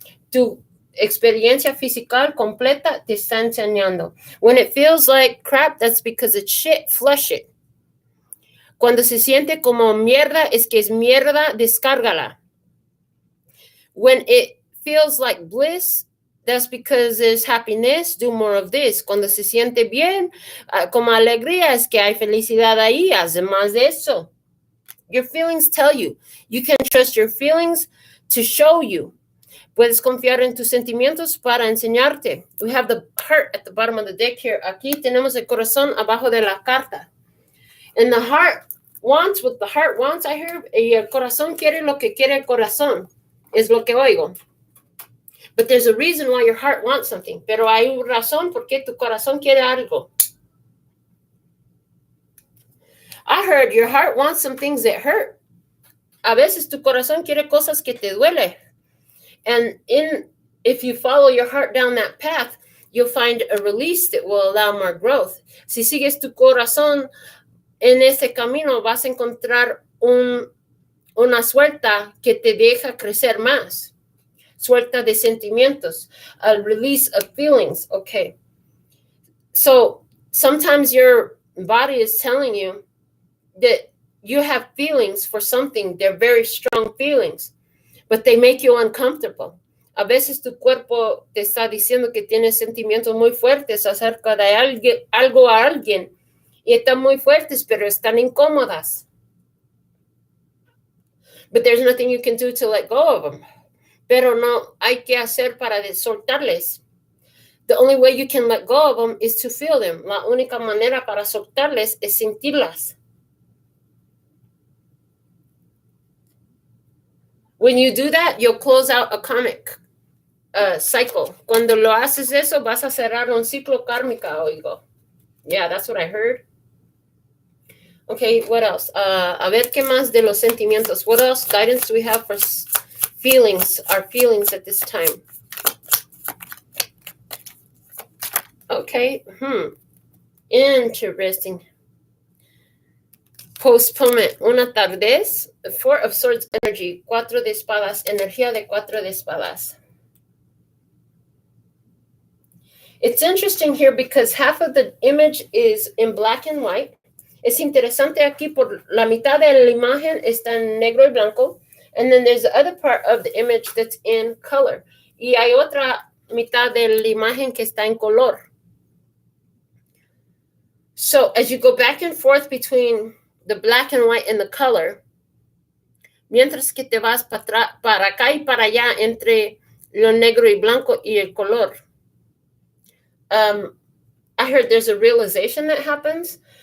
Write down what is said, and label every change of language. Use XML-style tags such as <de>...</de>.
<es>Tu experiencia física completa te está enseñando.</es> <en>When it feels like crap, that's because it's shit. Flush it.</en> <es>Cuando se siente como mierda, es que es mierda, descárgala.</es> <en>When it feels like bliss, that's because there's happiness, do more of this.</en> <es>Cuando se siente bien, como alegría, es que hay felicidad ahí, haz más de eso.</es> <en>Your feelings tell you. You can trust your feelings to show you.</en> <es>Puedes confiar en tus sentimientos para enseñarte.</es> <en>We have the heart at the bottom of the deck here.</en> <es>Aquí tenemos el corazón abajo de la carta.</es> <en>And the heart wants what the heart wants, I hear.</en> <es>Y el corazón quiere lo que quiere el corazón. Es lo que oigo.</es> <en>But there's a reason why your heart wants something.</en> <es>Pero hay una razón por qué tu corazón quiere algo.</es> <en>I heard your heart wants some things that hurt.</en> <es>A veces tu corazón quiere cosas que te duele.</es> <en>And if you follow your heart down that path, you'll find a release that will allow more growth.</en> <es>Si sigues tu corazón en ese camino, vas a encontrar una suelta que te deja crecer más. Suelta de sentimientos,</es> <en>a release of feelings. Okay. So sometimes your body is telling you that you have feelings for something. They're very strong feelings, but they make you uncomfortable.</en> <es>A veces tu cuerpo te está diciendo que tienes sentimientos muy fuertes acerca de algo a alguien, y están muy fuertes, pero están incómodas.</es> <en>But there's nothing you can do to let go of them.</en> <es>Pero no hay que hacer para soltarles.</es> <en>The only way you can let go of them is to feel them.</en> <es>La única manera para soltarles es sentirlas.</es> <en>When you do that, you'll close out a karmic cycle.</en> <es>Cuando lo haces eso, vas a cerrar un ciclo kármico, oigo.</es> <en>Yeah, that's what I heard. Okay, what else?</en> <es>A ver qué más de los sentimientos.</es> <en>What else guidance do we have for feelings, our feelings at this time? Okay, interesting.</en> <es>Postponement, una tardez, Four of Swords energy, Cuatro de Espadas, energía de Cuatro de Espadas.</es> <en>It's interesting here because half of the image is in black and white.</en> <es>Es interesante aquí por la mitad de la imagen está en negro y blanco.</es> <en>And then there's the other part of the image that's in color.</en> <es>Y hay otra mitad de la imagen que está en color.</es> <en>So as you go back and forth between the black and white and the color,</en> <es>mientras que te vas para acá y para allá entre lo negro y blanco y el color,</es> <en>I heard there's a realization that happens.</en>